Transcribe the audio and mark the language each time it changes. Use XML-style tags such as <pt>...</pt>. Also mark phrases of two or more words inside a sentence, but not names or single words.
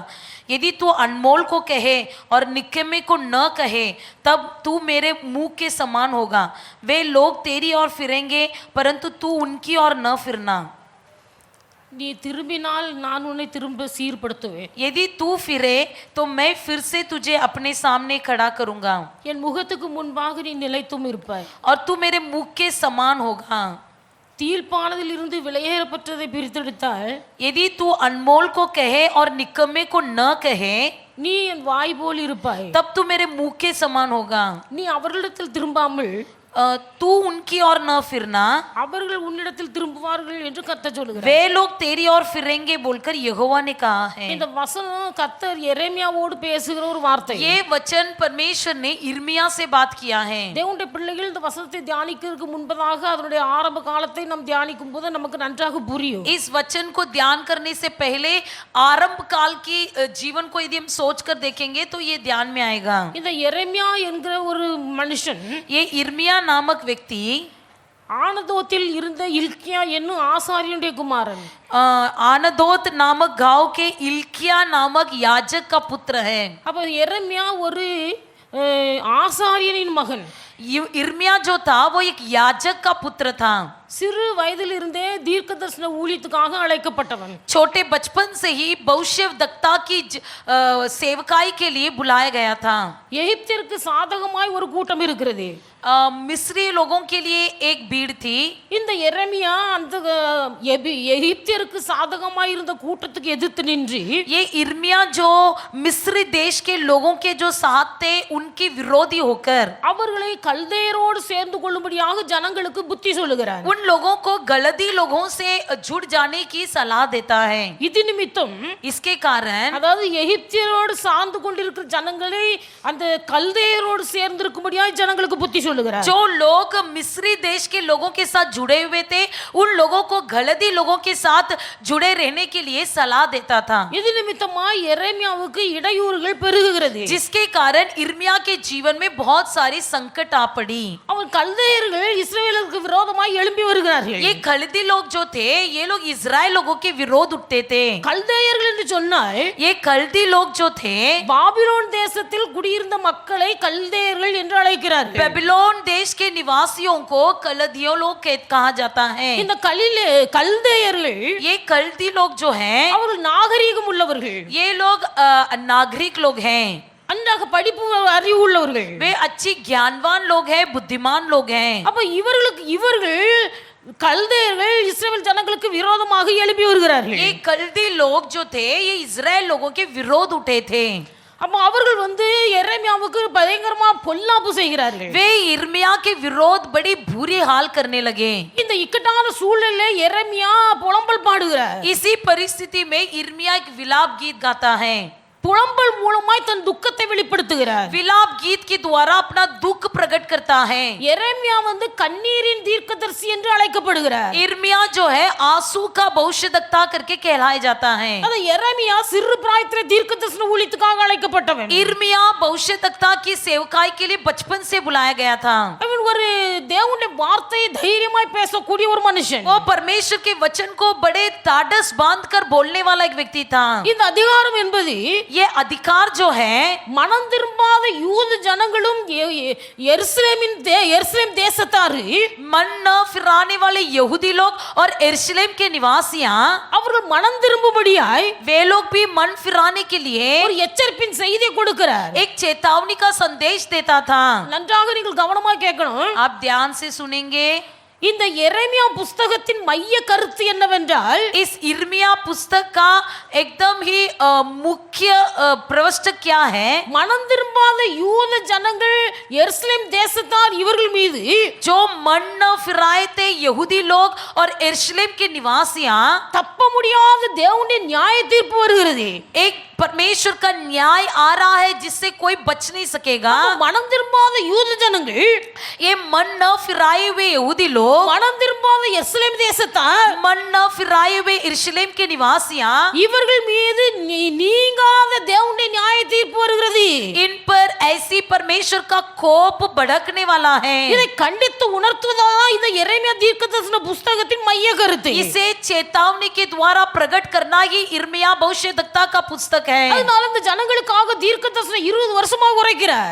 <hi>यदि तू अनमोल को कहे और निकम्मे को न कहे तब तू मेरे मुंह के समान होगा. वे लोग तेरी ओर फिरेंगे परंतु तू उनकी ओर न फिरना.</hi> <ta>நீ திரும்பினால் நான் உன்னை திரும்ப சீர்படுத்துவேன்.</ta> <hi>यदि तू फिरे तो मैं फिर से तुझे अपने सामने खड़ा करूंगा.</hi> <ta>என் முகத்துக்கு முன்பாக நீ நிலைத்தும் இருப்பாய்.</ta> <hi>और तू मेरे मुख के समान होगा.</hi> <ta>தீர்ப்பானதில் இருந்து விலையேறப்பட்டதை பிரித்தெடுத்தால்</ta> <hi>यदि तू अनमोल को कहे और निकम्मे को न कहे</hi> <ta>நீ என் வாய் போல் இருப்பாய்.</ta> <hi>तब तू मेरे मुंह के समान होगा.</hi> <ta>நீ அவர்களிடத்தில் திரும்பாமல்</ta> <hi>तू उनकी ओर न फिरना,</hi> <ta>அவர்கள் உன்னிடத்தில் திரும்புவார்கள் என்று கர்த்தர் சொல்கிறார்.</ta> <hi>वे लोग तेरी ओर फिरेंगे बोलकर यहोवा ने कहा है.</hi> <ta>இந்த வசனம் கர்த்தர் எரேமியாவோடு பேசுகிற ஒரு வார்த்தை.</ta> <hi>ये वचन परमेश्वर ने इर्मिया से बात किया है.</hi> <ta>தேவனுடைய பிள்ளைகள் இந்த வசனத்தை தியானிக்கிறதுக்கு முன்பதாக அதனுடைய ஆரம்ப காலத்தை நாம் தியானிக்கும் போது நமக்கு நன்றாக புரியும்.</ta> <hi>इस वचन को ध्यान करने से पहले आरंभ काल की जीवन को यदि हम सोच कर देखेंगे तो ये ध्यान में आएगा.</hi> <ta>இந்த எரேமியா என்கிற ஒரு மனுஷன்,</ta> <hi>ये इर्मिया नामक व्यक्ति</hi> <ta>ஆனதோத்தில் இருந்த இல்க்கியா என்னும் ஆசாரியனுடைய குமாரன்.</ta> <hi>आनदोत नामक गांव के इल्किया नामक याजक का पुत्र है.</hi> <ta>அப்ப எரேமியா ஒரு ஆசாரியனின் மகன்.</ta> <hi>इर्मिया जो था वो एक याजक का पुत्र था.</hi> <ta>சிறு வயதிலிருந்தே தீர்க்கதரிசன ஊழியத்துக்காக அழைக்கப்பட்டவன்.</ta> <hi>छोटे बचपन से ही भविष्यद्वक्ता की सेवकाई के लिए बुलाया गया था.</hi> <ta>எகிப்திற்கு சாதகமாய் ஒரு கூட்டம் இருக்கிறது.</ta> <hi>मिस्री लोगों के लिए एक भीड़ थी.</hi> <ta>இந்த எரேமியா அந்த எகிப்திற்கு சாதகமாய் இருந்த கூட்டத்துக்கு எதிர்த்து நின்று</ta> <hi>ये इर्मिया जो मिस्री देश के लोगों के जो साथ थे उनके विरोधी होकर</hi> <ta>அவர்களை கல்தேயரோடு சேர்ந்து கொள்ளும்படியாக ஜனங்களுக்கு புத்தி சொல்லுகிறார்.</ta> <hi>उन लोगों को गलती लोगों से जुड़ जाने की सलाह देता है.</hi> <ta>இது நிமித்தம்</ta> <hi>इसके कारण</hi> <ta>அதாவது எகிப்தியரோடு சார்ந்து கொண்டிருக்கிற ஜனங்களை அந்த கல்தேயரோடு சேர்ந்திருக்கும்படியாக ஜனங்களுக்கு புத்தி சொல்லுகிறார்.</ta> <hi>जो लोग मिस्री देश के लोगों के साथ जुड़े हुए थे उन लोगों को गलती लोगों के साथ जुड़े रहने के लिए सलाह देता था.</hi> <ta>இது நிமித்தமாய் எரேமியாவுக்கு இடையூறுகள் பெருகுகிறது.</ta> <hi>जिसके कारण इर्मिया के जीवन में बहुत सारी संकट आ पड़ी.</hi> <ta>அவன் கல்தேயர்கள் இஸ்ரவேலுக்கு விரோதமாய் எழும்பி வருகிறார்கள்.</ta> <hi>ये कल्दी लोग जो थे ये लोग इजराइल लोगों के विरोध उठते थे.</hi> <ta>கல்தேயர்கள் என்று சொன்னால்</ta> <hi>ये कल्दी लोग जो थे</hi> <ta>பாபிலோன் தேசத்தில் குடியிருந்த மக்களை கல்தேயர்கள் என்று அழைக்கிறார்கள்.</ta> <hi>बेबीलोन देश के निवासियों को कलदियों लोग कहा जाता है.</hi> <ta>இந்த கல்தேயர்கள்</ta> <hi>ये कल्दी लोग जो हैं</hi> <ta>அவர்கள் நாகரீகம் உள்ளவர்கள்.</ta> <hi>ये लोग नागरिक लोग हैं.</hi> <ta>அன்றாக படிப்பு அறிவு உள்ளவர்கள்.</ta> <hi>वे अच्छी ज्ञानवान लोग हैं, बुद्धिमान लोग हैं.</hi> <ta>அப்ப இவர்கள் கல்தேயர்கள் இஸ்ரவேல் ஜனங்களுக்கு விரோதமாக எழும்பி வருகிறார்கள்.</ta> <hi>ये कल्दी लोग जो थे ये इजराइल लोगों के विरोध उठे थे.</hi> <ta>அப்ப அவர்கள் எரேமியாவுக்கு பயங்கரமா பொல்லாப்பு செய்கிறார்கள்.</ta> <hi>वे इर्मिया के विरोध बड़ी बुरी हाल करने लगे.</hi> <ta>இந்த இக்கட்டான சூழ்நிலையில எரேமியா புலம்பல் பாடுகிறார்.</ta> <hi>इसी परिस्थिति में इर्मिया एक विलाप गीत गाता है.</hi> <ta>புலம்பல் மூலமாய் தன் துக்கத்தை வெளிப்படுத்துகிறார்.</ta> <hi>विलाप गीत के द्वारा अपना दुख प्रकट करता है.</hi> <ta>எரேமியா கண்ணீரின் தீர்க்கதரிசி என்று அழைக்கப்படுகிறார்.</ta> <hi>इर्मिया जो है आंसू का भविष्यद्वक्ता करके कहलाया जाता है.</hi> <ta>அது எரேமியா சிறு பிராயத்திலே தீர்க்கதரிசன ஊழியத்துக்காக அழைக்கப்பட்டவன்.</ta> <hi>इर्मिया भविष्यद्वक्ता की सेवकाई के लिए बचपन से बुलाया गया था.</hi> <ta>அவன் ஒரு தேவனுடைய வார்த்தையை தைரியமாய் பேசக்கூடிய ஒரு மனுஷன்.</ta> <hi>वो परमेश्वर के वचन को बड़े ताड़स बांधकर बोलने वाला एक व्यक्ति था.</hi> <ta>இந்த அதிகாரம் என்பது</ta> <hi>ये अधिकार जो है</hi> <ta>மனம் திரும்பாத யூத ஜனங்களும் எருசலேம் தேசத்தாரு</ta> <hi>मन न फिराने वाले यहूदी लोग और यरूशलेम के निवासियां</hi> <ta>அவர்கள் மனம் திரும்பும்படியாய்</ta> <hi>वे लोग भी मन फिराने के लिए</hi> <ta>ஒரு எச்சரிப்பின் செய்தி கொடுக்கிறார்.</ta> <hi>एक चेतावनी का संदेश देता था.</hi> <ta>நன்றாக நீங்கள் கவனமா கேட்கணும்.</ta> <hi>आप ध्यान से सुनेंगे.</hi> <ta>இந்த எரேமியா புஸ்தகத்தின் மைய கருத்து என்னவென்றால்,</ta> <hi>इस इर्मिया पुस्तक का एकदम ही मुख्य प्रविष्ट क्या है?</hi> <ta>மனம் திரும்பாத யூத ஜனங்கள் எருசலேம் தேசத்தார் இவர்கள் மீது</ta> <hi>जो मन न फिराए थे यहूदी लोग और यरूशलेम के निवासियां,</hi> <ta>தப்ப முடியாத தேவனுடைய நியாய தீர்ப்பு வருகிறது.</ta> <hi>एक परमेश्वर का न्याय आ रहा है जिससे कोई बच नहीं सकेगा.</hi> <ta>மனம் திரும்பாத யூத ஜனங்கள்,</ta> <hi>ये मन न फिराए हुए यहूदी लोग,</hi> <ta>மனம் திரும்பாத எருசலேம் தேசத்தார்</ta> <hi>मन न फिराए हुए यरूशलेम के निवासियां,</hi> <ta>இவர்கள் மீது நீங்காத தேவனுடைய நியாய தீர்ப்பு வருகிறது.</ta> <hi>इन पर ऐसी परमेश्वर का कोप भड़कने वाला है.</hi> <ta>இதை கண்டித்து உணர்த்துவதுதான் இந்த எரேமியா தீர்க்கதரிசன புஸ்தகத்தின் மைய கருத்து.</ta> <hi>इसे चेतावनी के द्वारा प्रकट करना ही इर्मिया भविष्यद्वक्ता का पुस्तक है.</hi> <ta>அதனால இந்த ஜனங்களுக்காக தீர்க்கதரிசனம் 20 வருஷமா உரைக்கிறார்.</ta>